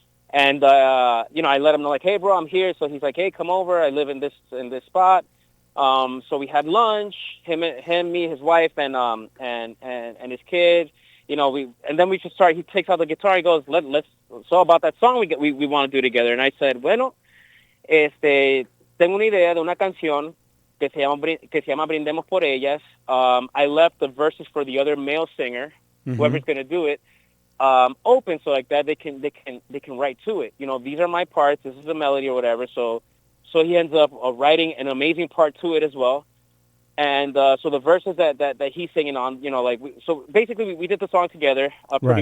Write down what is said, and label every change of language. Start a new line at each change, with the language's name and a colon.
English: And I let him know, like, hey, bro, I'm here. So he's like, hey, come over. I live in this spot. So we had lunch. Him, me, his wife, and his kid. And then we just start. He takes out the guitar. He goes, let's. So about that song we want to do together. And I said,
Spanish: bueno, tengo una idea de una canción que se llama Brindemos por Ellas.
English: I left the verses for the other male singer, whoever's going to do it, open, so like that they can write to it. These are my parts. This is the melody or whatever. So he ends up writing an amazing part to it as well. And so the verses that he's singing on, so basically we did the song together pretty